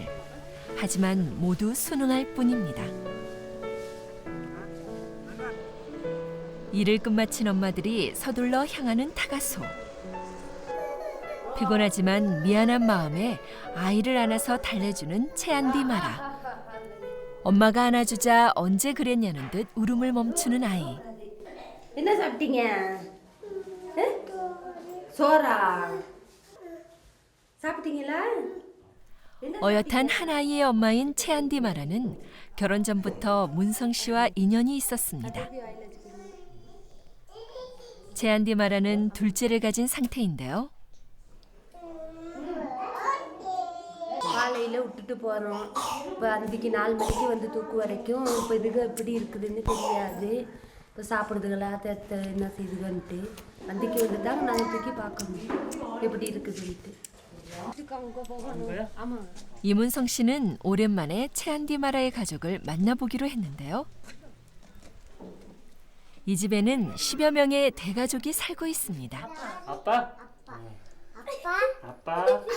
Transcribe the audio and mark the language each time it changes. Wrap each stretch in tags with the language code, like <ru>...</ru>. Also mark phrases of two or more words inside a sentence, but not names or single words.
<ko>하지만 모두 순응할 뿐입니다. 일을 끝마친 엄마들이 서둘러 향하는 타가소. 피곤하지만 미안한 마음에 아이를 안아서 달래주는 채안디 마라. 엄마가 안아주자 언제 그랬냐는 듯 울음을 멈추는 아이.</ko> <ta>என்ன சாப்பிட்டீங்க? சோறா? சாப்பிட்டீங்களா?</ta> <ko>어엿한 한 아이의 엄마인 채안디 마라는 결혼 전부터 문성 씨와 인연이 있었습니다. 채안디 마라는 둘째를 가진 상태인데요.</ko> <ta>காலையில் விட்டுட்டு போகிறோம். இப்போ அன்றைக்கி 4 மணிக்கு வந்து தூக்கு வரைக்கும் இப்போ இதுக்கு எப்படி இருக்குதுன்னு தெரியாது. இப்போ சாப்பிடுதுங்களா என்ன செய்யுதுன்ட்டு அன்றைக்கி வந்து தான் நாங்கள் தூக்கி பார்க்கணும் எப்படி இருக்குதுன்ட்டு.</ta> <ko>이문성 씨는 오랜만에 채안디 마라의 가족을 만나보기로 했는데요. 이 집에는 10여 명의 대가족이 살고 있습니다. 아빠? 아빠?</ko>